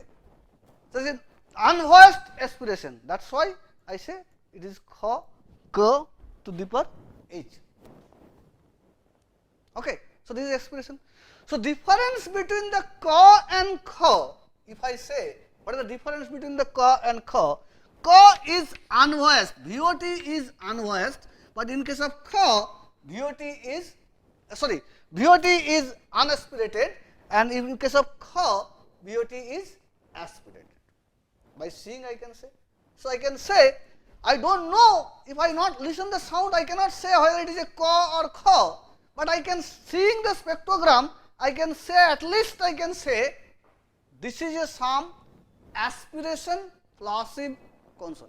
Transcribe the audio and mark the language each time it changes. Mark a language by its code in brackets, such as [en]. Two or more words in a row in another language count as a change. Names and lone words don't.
[en] So, this is unvoiced aspiration, that is why I say it is kha, ka to the power h. Okay. So, this is expression. So, difference between the ka and kha, if I say what is the difference between the ka and kha? Ka is unvoiced, VOT is unvoiced, but in case of kha, VOT is unaspirated, and in case of kha, VOT is aspirated. By seeing I can say. So, I can say I do not know, if I not listen the sound, I cannot say whether it is a ka or kha, but I can seeing the spectrogram, I can say at least I can say this is a some aspiration plosive consonant.